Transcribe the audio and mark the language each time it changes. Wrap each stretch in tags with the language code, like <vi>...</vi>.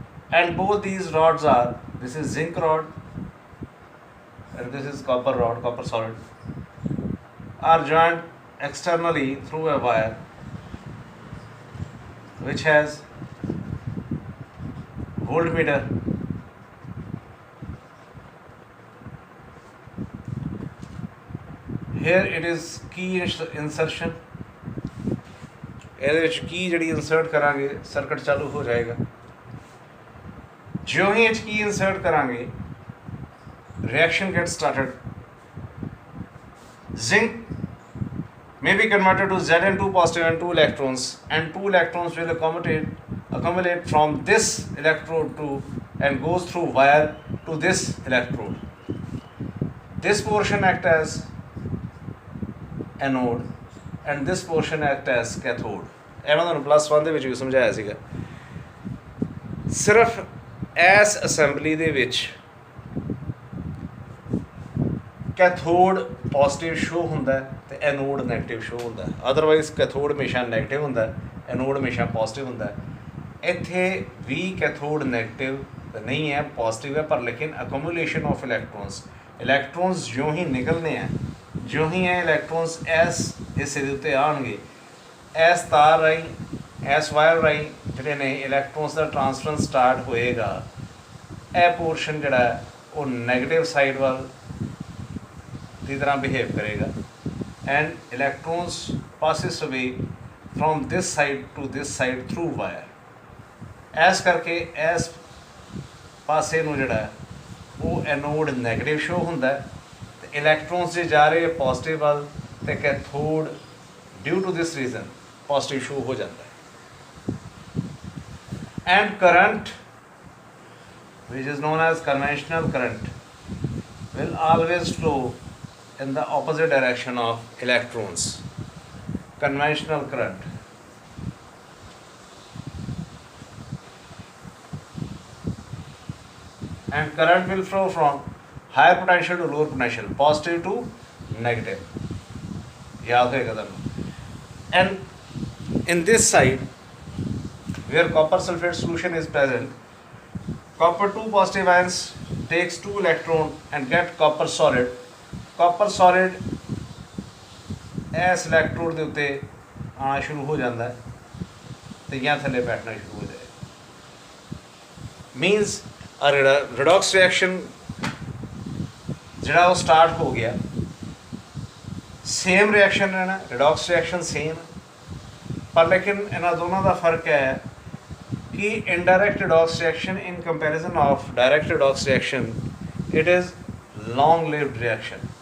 <en>And both these rods are, this is zinc rod and this is copper rod, copper solid, are joined externally through a wire which has voltmeter. Here it is key insertion.</en> <pa>ਇਹਦੇ ਵਿੱਚ ਕੀ ਜਿਹੜੀ insert ਕਰਾਂਗੇ circuit ਚਾਲੂ ਹੋ ਜਾਏਗਾ. ਜਿਉਂ ਹੀ ਇਹ ਕੀ insert ਕਰਾਂਗੇ</pa> <en>reaction gets started. Zinc may be converted to Zn2 positive and 2 electrons, and 2 electrons will accumulate from this electrode to and goes through wire to this electrode. This portion act as anode and this portion act as cathode.</en> <pa>ਇਹ ਮੈਂ ਤੁਹਾਨੂੰ +1 ਦੇ ਵਿੱਚ ਵੀ ਸਮਝਾਇਆ ਸੀਗਾ. ਸਿਰਫ ਇਸ assembly ਦੇ ਵਿੱਚ ਕੈਥੋਡ ਪੋਜ਼ਿਟਿਵ ਸ਼ੋ ਹੁੰਦਾ ਤੇ ਐਨੋਡ ਨੈਗੇਟਿਵ ਸ਼ੋ ਹੁੰਦਾ. ਅਦਰਵਾਈਜ਼ ਕੈਥੋਡ ਹਮੇਸ਼ਾ ਨੈਗੇਟਿਵ ਹੁੰਦਾ, ਐਨੋਡ ਹਮੇਸ਼ਾ ਪੋਜ਼ਿਟਿਵ ਹੁੰਦਾ. ਇੱਥੇ ਵੀ ਕੈਥੋਡ ਨੈਗੇਟਿਵ ਨਹੀਂ ਹੈ, ਪੋਜ਼ਿਟਿਵ ਹੈ, ਪਰ ਲੇਕਿਨ ਅਕੂਮੂਲੇਸ਼ਨ ਆਫ ਇਲੈਕਟ੍ਰੋਨਸ ਜਿਉਂ ਹੀ ਨਿਕਲਨੇ ਆ, ਜਿਉਂ ਹੀ ਇਹ ਇਲੈਕਟ੍ਰੋਨਸ ਇਸ ਹਿੱਸੇ ਦੇ ਉੱਤੇ ਆਉਣਗੇ, ਇਸ ਤਾਰ ਰਾਹੀਂ, ਇਸ ਵਾਇਰ ਰਾਹੀਂ ਜਿਹੜੇ ਨੇ ਇਲੈਕਟ੍ਰੋਨਸ ਦਾ ਟ੍ਰਾਂਸਫਰੈਂਸ ਸਟਾਰਟ ਹੋਏਗਾ. ਇਹ ਪੋਰਸ਼ਨ ਜਿਹੜਾ ਉਹ ਨੈਗੇਟਿਵ ਸਾਈਡ ਵੱਲ ਦੀ ਤਰ੍ਹਾਂ ਬਿਹੇਵ ਕਰੇਗਾ</pa> <en>And electrons passes away from this side to this side through wire.</en> <pa>ਇਸ ਕਰਕੇ ਇਸ ਪਾਸੇ ਨੂੰ ਜਿਹੜਾ ਉਹ ਐਨੋਡ ਨੈਗੇਟਿਵ ਸ਼ੋ ਹੁੰਦਾ ਤੇ ਇਲੈਕਟ੍ਰੋਨਸ ਜੇ ਜਾ ਰਹੇ ਪੋਜ਼ਿਟਿਵ ਵੱਲ ਤੇ ਕੈਥੋਡ</pa> <en>due to this reason</en> <pa>positive show ਹੋ ਜਾਂਦਾ ਹੈ.</pa> <en>And current, which is known as conventional current, will always flow in the opposite direction of electrons. Conventional current. And current will flow from higher potential to lower potential, positive to negative.</en> <pa>याद होगा तुहानू.</pa> <en>And in this side, where copper sulfate solution is present, copper 2 positive ions takes 2 electron and get copper solid.</en> <pa>Copper solid ਇਸ electrode ਦੇ ਉੱਤੇ ਆਉਣਾ ਸ਼ੁਰੂ ਹੋ ਜਾਂਦਾ ਤੇ ਜਾਂ ਥੱਲੇ ਬੈਠਣਾ ਸ਼ੁਰੂ ਹੋ ਜਾਏਗਾ. ਮੀਨਸ ਆ ਰਿਡੌਕਸ ਰਿਐਕਸ਼ਨ ਜਿਹੜਾ ਉਹ ਸਟਾਰਟ ਹੋ ਗਿਆ. ਸੇਮ ਰਿਐਕਸ਼ਨ ਰਹਿਣਾ, ਰਿਡੌਕਸ ਰਿਐਕਸ਼ਨ ਸੇਮ, ਪਰ ਲੇਕਿਨ ਇਹਨਾਂ ਦੋਨਾਂ ਦਾ ਫਰਕ ਹੈ कि</pa> <en>indirect redox reaction in comparison of direct redox reaction, it is long lived reaction.</en>